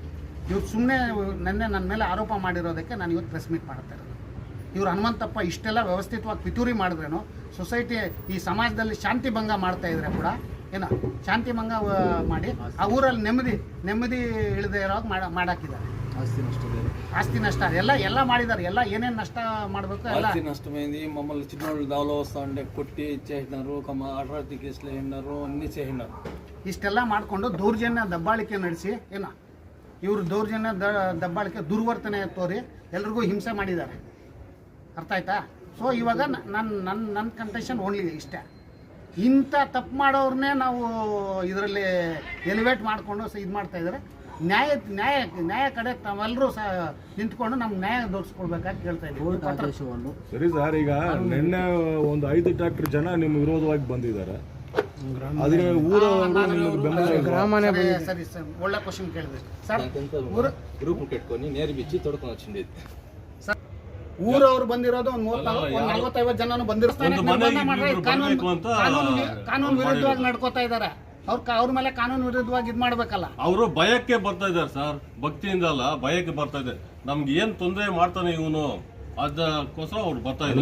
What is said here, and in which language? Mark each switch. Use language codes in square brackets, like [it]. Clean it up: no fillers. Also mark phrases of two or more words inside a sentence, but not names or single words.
[kn] ಇವ್ರು ಸುಮ್ಮನೆ ನನ್ನ ಮೇಲೆ ಆರೋಪ ಮಾಡಿರೋದಕ್ಕೆ ನಾನು ಇವತ್ತು [en] press meet [kn] ಮಾಡ್ತಾ ಇರೋದು. ಇವ್ರು ಹನುಮಂತಪ್ಪ ಇಷ್ಟೆಲ್ಲ ವ್ಯವಸ್ಥಿತವಾಗಿ ಪಿತೂರಿ ಮಾಡಿದ್ರೇನು, ಸೊಸೈಟಿ ಈ ಸಮಾಜದಲ್ಲಿ ಶಾಂತಿ ಭಂಗ ಮಾಡ್ತಾ ಇದ್ರೆ ಕೂಡ ಏನೋ ಶಾಂತಿ ಭಂಗ ಮಾಡಿ ಆ ಊರಲ್ಲಿ ನೆಮ್ಮದಿ ಇಳದೆ ಇರೋವಾಗ ಮಾಡಾಕಿದ್ದಾರೆ. [te] ఆస్తి నష్టాలు ఎలా [kn] ಮಾಡಿದ್ದಾರೆ, ಎಲ್ಲ ಏನೇನು ನಷ್ಟ ಮಾಡಬೇಕು ಎಲ್ಲ [te] ఆస్తి నష్టమైంది. మమ్మల్ని చిన్నోళ్ళు దావలో వస్తా ఉంటే కొట్టి చేసినారు, అట్రాసిటీ కేసులు వేసినారు, అన్నీ చేసినారు. [kn] ಇಷ್ಟೆಲ್ಲ ಮಾಡಿಕೊಂಡು ದೌರ್ಜನ್ಯ ದಬ್ಬಾಳಿಕೆ ನಡೆಸಿ ಏನೋ ಇವರು ದೌರ್ಜನ್ಯ ದಬ್ಬಾಳಿಕೆ ದುರ್ವರ್ತನೆ ತೋರಿ ಎಲ್ರಿಗೂ ಹಿಂಸೆ ಮಾಡಿದ್ದಾರೆ. ಅರ್ಥ ಆಯ್ತಾ? ಸೊ ಇವಾಗ ನನ್ನ [en] contention only [kn] ಇಷ್ಟೇ, ಇಂಥ ತಪ್ಪು ಮಾಡೋರನ್ನೇ ನಾವು ಇದರಲ್ಲಿ ಎಲಿವೇಟ್ ಮಾಡಿಕೊಂಡು ಇದು ಮಾಡ್ತಾ ಇದ್ದಾರೆ. ನ್ಯಾಯ ಕಡೆ ತಾವೆಲ್ಲರೂ ನಿಂತ್ಕೊಂಡು ನಮ್ಗೆ ನ್ಯಾಯ ದೊರಕಿಸ್ಕೊಡ್ಬೇಕಾಗಿ ಕೇಳ್ತಾ ಇದ್ದೀವಿ. ಸರಿ ಸರ್, ಈಗ ನಿನ್ನೆ ಒಂದು 5 ಟ್ರ್ಯಾಕ್ಟರ್ ಜನ ನಿಮ್ಮ ವಿರೋಧವಾಗಿ ಬಂದಿದ್ದಾರೆ, ಆದ್ರೆ ಸರಿ ಸರ್, ಒಳ್ಳೆ ಕ್ವಶನ್ ಕೇಳಿದ್ರಿ ಸರ್. [te] గ్రూప్ పెట్టుకొని నేరు బిచ్చి తొడుకొని వచ్చింది. [kn] ಊರವ್ರು ಬಂದಿರೋದು ಒಂದು 40-50 ಜನನು ಬಂದಿರ್ತಾರೆ. ಕಾನೂನು ವಿರುದ್ಧವಾಗಿ ನಡ್ಕೋತಾ ಇದ್ದಾರೆ. ಅವ್ರ ಮೇಲೆ ಕಾನೂನು ವಿರುದ್ಧವಾಗಿ ಇದು ಮಾಡ್ಬೇಕಲ್ಲ. ಅವರು ಭಯಕ್ಕೆ ಬರ್ತಾ ಇದ್ದಾರೆ ಸರ್, ಭಕ್ತಿಯಿಂದ ಅಲ್ಲ, ಭಯಕ್ಕೆ ಬರ್ತಾ ಇದೆ. ನಮ್ಗೆ ಏನ್ ತೊಂದರೆ ಮಾಡ್ತಾನೆ ಇವನು, ಅದಕ್ಕೋಸ್ಕರ ಅವ್ರು ಬರ್ತಾ ಇದ್ದಾರೆ.